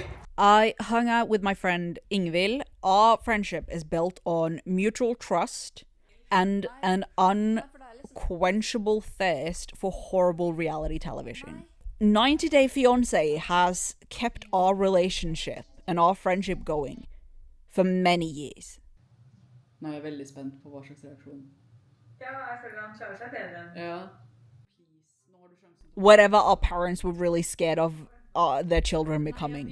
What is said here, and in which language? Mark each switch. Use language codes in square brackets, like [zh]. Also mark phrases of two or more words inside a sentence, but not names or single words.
[en] I hung out with my friend Ingvild. Our friendship is built on mutual trust and an unquenchable thirst for horrible reality television. 90 Day Fiancé has kept our relationship and our friendship going for many years. [no] Nå er jeg veldig spent på hva slags reaksjon. Ja, jeg føler han klarer seg bedre enn Ja. [en] Whatever our parents were really scared of their children becoming.